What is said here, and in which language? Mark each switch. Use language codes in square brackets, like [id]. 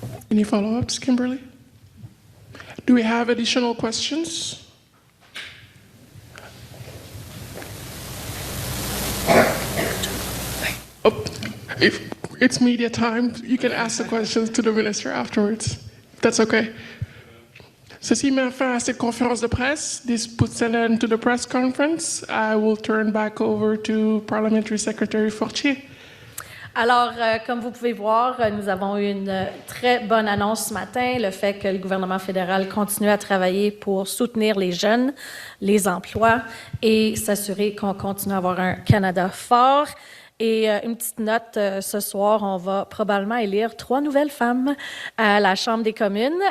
[en] Any follow-ups, Kimberly? Do we have additional questions? Oh, if it's media time, you can ask the questions to the minister afterwards. That's okay. [fr] Ceci met fin à cette conférence de presse. [en] This puts an end to the press conference. I will turn back over to Parliamentary Secretary Fortier. [fr] Alors, comme vous pouvez voir, nous avons eu une très bonne annonce ce matin, le fait que le gouvernement fédéral continue à travailler pour soutenir les jeunes, les emplois et s'assurer qu'on continue à avoir un Canada fort. Et une petite note, ce soir, on va probablement élire 3 nouvelles femmes à la Chambre des communes.